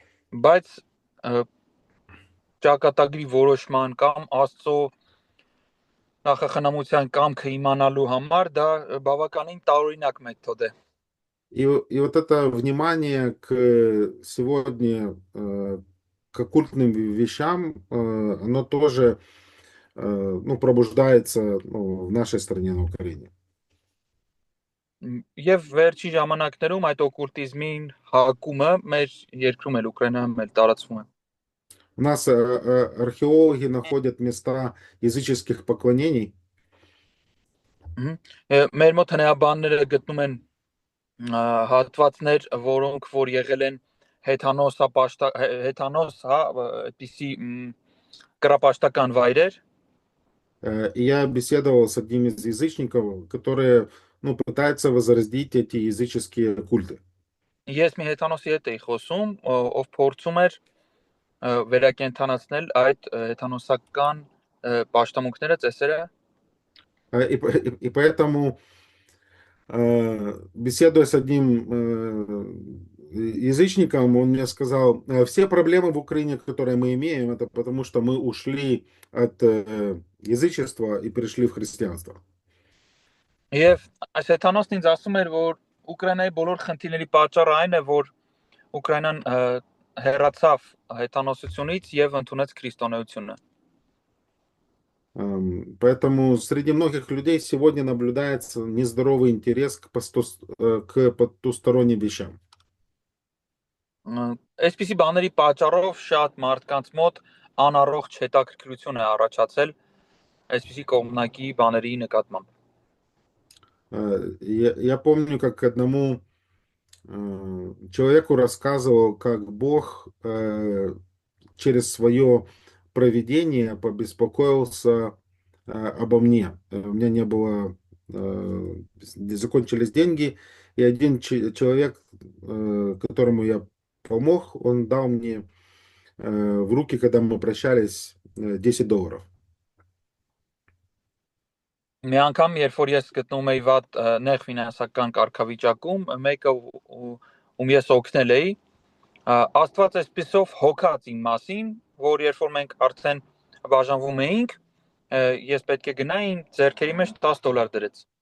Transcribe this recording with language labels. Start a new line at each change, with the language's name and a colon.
Armenian: բայց ճակատագրի որոշման կամ Աստծո նախախնամության կամքը իմանալու համար դա բավականին տարօրինակ մեթոդ է։
Russian: И вот это внимание к сегодня к оккультным вещам, оно тоже ну, пробуждается ну, в нашей стране, на Украине.
Armenian: Եվ վերջի ժամանակներում այդ օկուլտիզմին հակումը մեր երկրում էլ Ուկրաինայում էլ տարածվում է։
Russian: У нас археологи находят места языческих поклонений.
Armenian: Մեր մոտ հնեաբանները գտնում են հատվածներ, որոնք որ եղել են հեթանոս, հա, այդպիսի կրապաշտական վայրեր։
Russian: И я беседовал с одним из язычников, которые ну, пытаются возродить эти языческие культы.
Armenian: Ես մի հեթանոսի հետ էի խոսում, ով փորձում էր վերակենդանացնել այդ հեթանոսական պաշտամունքները, ծեսերը։
Russian: И поэтому, беседуя с одним язычником, он мне сказал, все проблемы в Украине, которые мы имеем, это потому что мы ушли от язычества и перешли в христианство.
Armenian: Եվ այս հեթանոսն ինձ ասում էր, որ Ուկրաինայի բոլոր խնդիրների պատճառը այն է, որ Ուկրաինան հեռացավ հեթանոսությունից եւ ընդունեց քրիստոնեությունը։
Russian: Поэтому среди многих людей сегодня наблюдается нездоровый интерес к потусторонним вещам.
Armenian: Այսպիսի բաների պատճառով շատ մարդկանց մոտ անառողջ հետաքրքրություն է առաջացել այսպիսի կողմնակի բաների նկատմամբ։
Russian: Я помню, как одному человеку рассказывал, как Бог через свое провидение побеспокоился обо мне. У меня не было, закончились деньги, и один человек, которому я помог, он дал мне в руки, когда мы прощались, $10.
Armenian: Մի անգամ, երբ որ ես գտնվում էի վատ նեղ ֆինանսական կարգավիճակում, մեկը ում ես օգնել էի, Աստված այսպիսով հոգաց իմ մասին, որ երբ որ մենք արդեն բաժանվում էինք, ես պետք է գնայի, իմ ձեռքերի մեջ $10 դրեց։